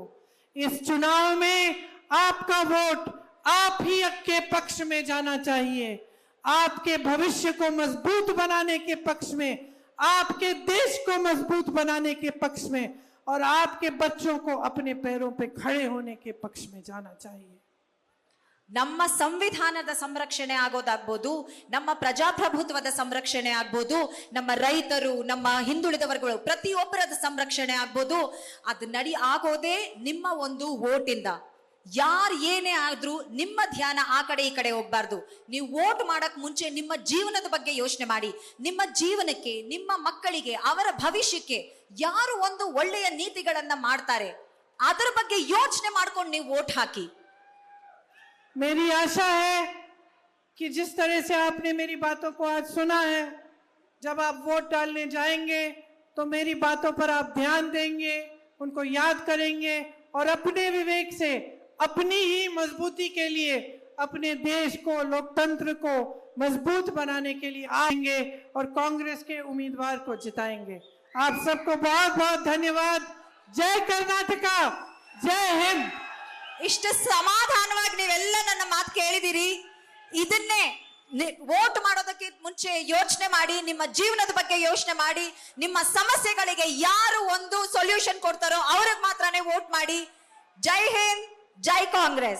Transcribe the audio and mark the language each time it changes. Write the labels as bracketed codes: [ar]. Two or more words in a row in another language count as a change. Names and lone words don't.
[hi] इस चुनाव में आपका वोट आप ही के पक्ष में जाना चाहिए, आपके भविष्य को मजबूत बनाने के पक्ष में, आपके देश को मजबूत बनाने के पक्ष में और आपके बच्चों को अपने पैरों पे खड़े होने के पक्ष में जाना चाहिए। [kn] ನಮ್ಮ ಸಂವಿಧಾನದ ಸಂರಕ್ಷಣೆ ಆಗೋದಾಗ್ಬೋದು, ನಮ್ಮ ಪ್ರಜಾಪ್ರಭುತ್ವದ ಸಂರಕ್ಷಣೆ ಆಗ್ಬೋದು, ನಮ್ಮ ರೈತರು, ನಮ್ಮ ಹಿಂದುಳಿದ ವರ್ಗಗಳು ಪ್ರತಿಯೊಬ್ಬರದ ಸಂರಕ್ಷಣೆ ಆಗ್ಬೋದು, ಅದು ಆಗೋದೇ ನಿಮ್ಮ ಒಂದು ವೋಟಿಂದ. ಯಾರು ಏನೇ ಆದ್ರೂ ನಿಮ್ಮ ಧ್ಯಾನ ಆ ಕಡೆ ಈ ಕಡೆ ಹೋಗ್ಬಾರ್ದು. ನೀವು ವೋಟ್ ಮಾಡಕ್ ಮುಂಚೆ ನಿಮ್ಮ ಜೀವನದ ಬಗ್ಗೆ ಯೋಚನೆ ಮಾಡಿ. ನಿಮ್ಮ ಜೀವನಕ್ಕೆ, ನಿಮ್ಮ ಮಕ್ಕಳಿಗೆ, ಅವರ ಭವಿಷ್ಯಕ್ಕೆ ಯಾರು ಒಂದು ಒಳ್ಳೆಯ ನೀತಿಗಳನ್ನ ಮಾಡ್ತಾರೆ ಅದರ ಬಗ್ಗೆ ಯೋಚನೆ ಮಾಡ್ಕೊಂಡು ನೀವು ವೋಟ್ ಹಾಕಿ. [hi] मेरी आशा है कि जिस तरह से आपने मेरी बातों को आज सुना है, जब आप वोट डालने जाएंगे तो मेरी बातों पर आप ध्यान देंगे, उनको याद करेंगे और अपने विवेक से अपनी ही मजबूती के लिए, अपने देश को, लोकतंत्र को मजबूत बनाने के लिए आएंगे और कांग्रेस के उम्मीदवार को जिताएंगे। आप सबको बहुत बहुत धन्यवाद। जय कर्नाटका, जय हिंद। [kn] ಇಷ್ಟು ಸಮಾಧಾನವಾಗಿ ನೀವೆಲ್ಲ ನನ್ನ ಮಾತು ಕೇಳಿದಿರಿ. ಇದನ್ನೇ ವೋಟ್ ಮಾಡೋದಕ್ಕೆ ಮುಂಚೆ ಯೋಚನೆ ಮಾಡಿ, ನಿಮ್ಮ ಜೀವನದ ಬಗ್ಗೆ ಯೋಚನೆ ಮಾಡಿ, ನಿಮ್ಮ ಸಮಸ್ಯೆಗಳಿಗೆ ಯಾರು ಒಂದು ಸೊಲ್ಯೂಷನ್ ಕೊಡ್ತಾರೋ ಅವ್ರಿಗೆ ಮಾತ್ರನೇ ವೋಟ್ ಮಾಡಿ. ಜೈ ಹಿಂದ್, ಜೈ ಕಾಂಗ್ರೆಸ್.